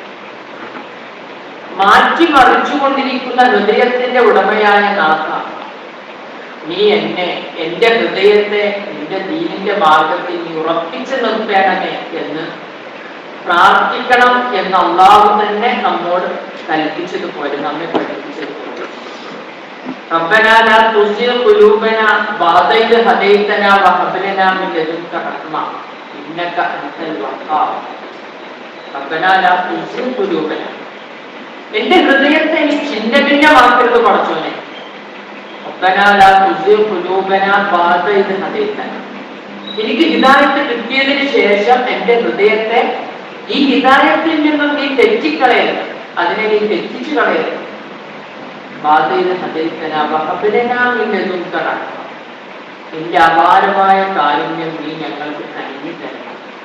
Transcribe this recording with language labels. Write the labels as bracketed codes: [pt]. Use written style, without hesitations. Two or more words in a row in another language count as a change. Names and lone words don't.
[ml] മാറ്റിമറിച്ചുകൊണ്ടിരിക്കുന്ന ഹൃദയത്തിന്റെ ഉടമയായ നാഥ, നീ എന്റെ ഹൃദയത്തെ നിന്റെ ദീനിന്റെ മാർഗത്തിൽ നീ ഉറപ്പിച്ചു നിർത്തേണമേ എന്ന് പ്രാർത്ഥിക്കണം എന്ന് അള്ളാഹു തന്നെ നമ്മോട് കൽപ്പിച്ചതുപോലെ, നമ്മെ പഠിപ്പിച്ചതുപോലെ. [ar] ربنا لا تزغ قلوبنا بعد إذ هديتنا وهب لنا من لدنك رحمة إنك أنت الوهاب. ربنا لا تزغ قلوبنا, [ml] എന്റെ ഹൃദയത്തെ നീ ഛിന്ന ഭിന്നമാക്കരുത് പടച്ചോനെ. [ar] ربنا لا تزغ قلوبنا بعد إذ هديتنا, [ml] എനിക്ക് ഹിദായത്ത് കിട്ടിയതിന് ശേഷം എന്റെ ഹൃദയത്തെ ഈ ഹിദായത്തിൽ നിന്നും നീ തെറ്റിക്കളയരുത്, അതിനെ നീ തെറ്റിച്ചു കളയരുത്. നിന്റെ അപാരമായ കാരുണ്യം നീ ഞങ്ങൾക്ക് കനിഞ്ഞു തരണം.